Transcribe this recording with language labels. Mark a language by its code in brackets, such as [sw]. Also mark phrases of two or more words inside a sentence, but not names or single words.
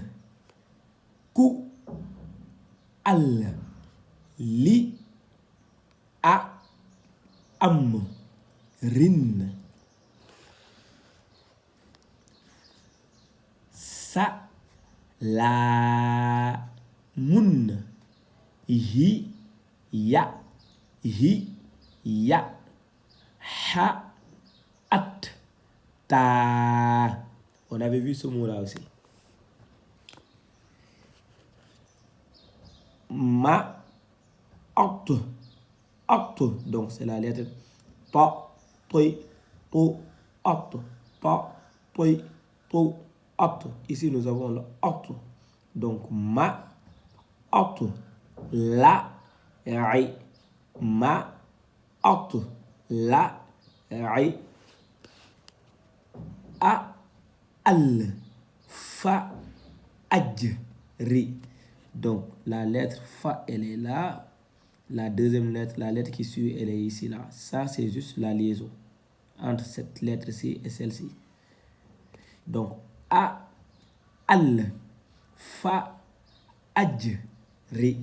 [ar] Ku, al. Li, a, am. Rin. Sa, la, mun. Hi, ya, ha, at, ta. [fr] On avait vu ce mot-là aussi. [ar] Ma, ot. [fr] Donc c'est la lettre pa, toi, to, ot. Pa, toi, to, ot. Ici nous avons le ot. [ar] Donc ma, ot. La, ri. Ma, ot. La, ri. A, al. Fa, aj, ri. [fr] Donc la lettre fa, elle est là. La deuxième lettre, la lettre qui suit, elle est ici là. Ça, c'est juste la liaison entre cette lettre-ci et celle-ci. [ar] Donc a, al, fa, aj, ri.